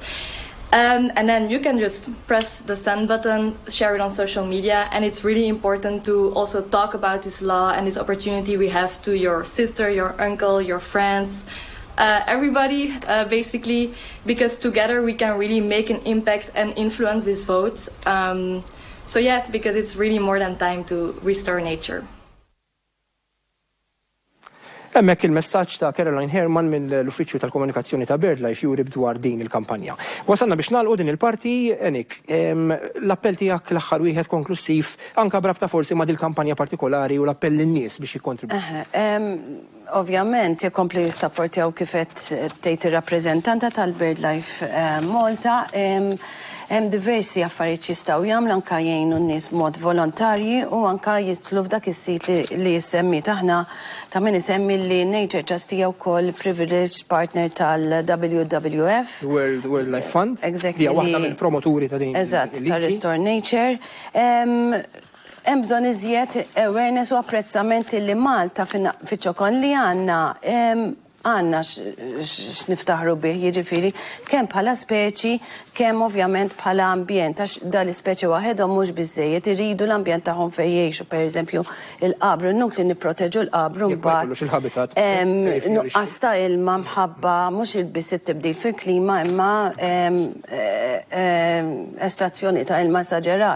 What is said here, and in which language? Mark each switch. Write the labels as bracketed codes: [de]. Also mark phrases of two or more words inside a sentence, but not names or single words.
[en] And then you can just press the send button, share it on social media, and it's really important to also talk about this law and this opportunity we have to your sister, your uncle, your friends, everybody, basically, because together we can really make an impact and influence these votes. So yeah, because it's really more than time to restore nature. [mt] Hemmhekk il-messaġġ ta' Caroline Herman mill-Uffiċċju tal-Komunikazzjoni ta' BirdLife Europe dwar din il-kampanja. Wasalna biex nagħlqu din il-parti, Enik, l-appell tiegħek l-aħħar wieħed konklusiv anke brabta forsi ma' dil-kampanja partikolari u l-appell lin-nies biex jikkontribwixxu. Ovvjament, jikompli jissapportjaw kif qed tgħid ir-rappreżentanta tal-BirdLife Malta. Hemm diversi affarijiet jistgħu jagħmlu anke jgħinu n-nies b'mod volontarji u anke jidħlu f'dak is-sit li jsemmi taħna ta' min isemmi li Nature Trust hija wkoll [en] privileged partner [mt] tal-WWF. World Life Fund. Exactly. Hija waħda mill-promoturi ta' din. Eżatt, ta' Restore Nature. Hemm bżonn iżjed awareness u apprezzament li Malta fiċ-ċokon li għandna x'niftaħru bih, jiġifieri kemm bħala speċi, kemm ovvjament bħala ambjent, għax dal-ispeċi waħedhom mhux biżżejjed iridu l-ambjent tagħhom fejn jgħixu, pereżempju il-qabru, n-nukli nipproteġu l-qabru mbagħad nuqqas ta' ilma mħabba mhux il-biss it-tibdil fil-klima imma estrazzjoni ta' ilma esaġerat.